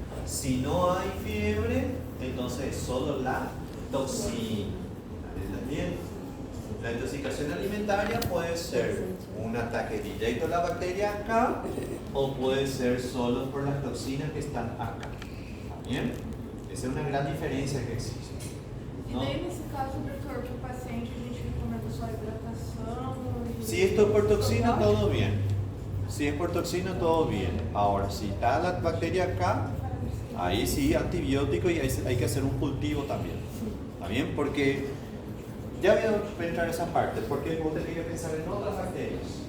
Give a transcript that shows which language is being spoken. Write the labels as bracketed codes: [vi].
[es] Si no hay fiebre, entonces es solo la toxina. ¿Está bien? La intoxicación alimentaria puede ser un ataque directo a la bacteria acá o puede ser solo por las toxinas que están acá. ¿Está bien? Esa es una gran diferencia que existe. [pt] E daí, nesse caso, doutor, que o paciente a gente recomenda só hidratação? [es] Si esto es por toxina, todo bien. Si es por toxina, todo bien. Ahora, si está la bacteria acá, ahí sí, antibiótico y hay que hacer un cultivo también. ¿Está bien? Porque ya voy a penetrar esa parte, porque vos tenés que pensar en otras bacterias.